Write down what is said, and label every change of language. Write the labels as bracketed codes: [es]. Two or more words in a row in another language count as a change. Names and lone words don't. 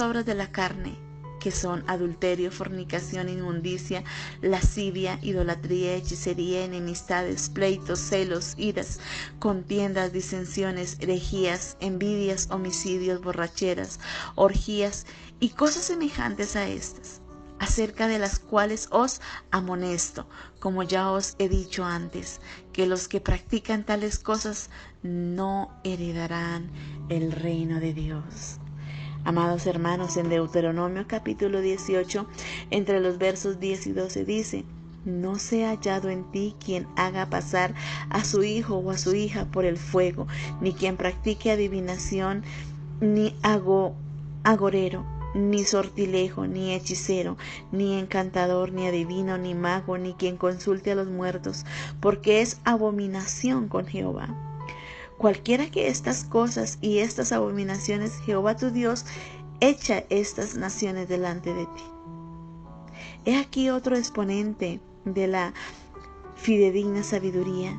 [es] obras de la carne, que son adulterio, fornicación, inmundicia, lascivia, idolatría, hechicería, enemistades, pleitos, celos, iras, contiendas, disensiones, herejías, envidias, homicidios, borracheras, orgías y cosas semejantes a estas, acerca de las cuales os amonesto, como ya os he dicho antes, que los que practican tales cosas no heredarán el reino de Dios. Amados hermanos, en Deuteronomio capítulo 18, entre los versos 10 y 12 dice: no sea hallado en ti quien haga pasar a su hijo o a su hija por el fuego, ni quien practique adivinación, ni agorero, ni sortilejo, ni hechicero, ni encantador, ni adivino, ni mago, ni quien consulte a los muertos, porque es abominación con Jehová. Cualquiera que estas cosas y estas abominaciones Jehová tu Dios echa estas naciones delante de ti. He aquí otro exponente de la fidedigna sabiduría.